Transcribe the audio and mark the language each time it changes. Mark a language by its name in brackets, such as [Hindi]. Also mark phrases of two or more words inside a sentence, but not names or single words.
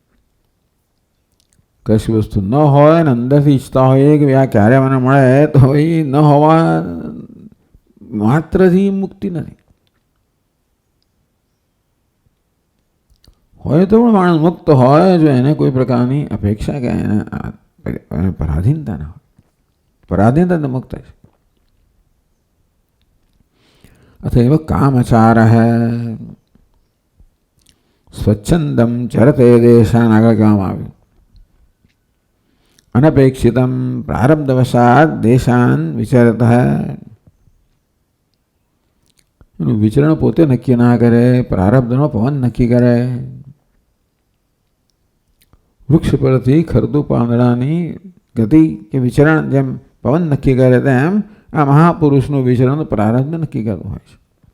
[Gujarati] કશી વસ્તુ ન હોય ને અંદરથી ઈચ્છતા હોઈએ કે આ ક્યારે મને મળે, તો એ ન હોવા માત્રથી મુક્તિ નથી. હોય તો પણ માણસ મુક્ત હોય જો એને કોઈ પ્રકારની અપેક્ષા કે એને પરાધીનતા ના હોય. પરાધીનતા મુક્ત છે. [Sanskrit] अतएव कामचारः स्वच्छंदम चरते देशान [Gujarati] આગળ કહેવામાં આવ્યું. [Sanskrit] अनपेक्षितम प्रारब्धवशात देशान विचरतः. [Gujarati] એનું વિચરણ પોતે નક્કી ના કરે, પ્રારબ્ધનો પવન નક્કી કરે. વૃક્ષ પરથી ખરતું પાંદડાની ગતિ કે વિચરણ જેમ પવન નક્કી કરે તેમ આ મહાપુરુષનું વિચરણ પ્રારબ્ધ નક્કી કરતું હોય છે.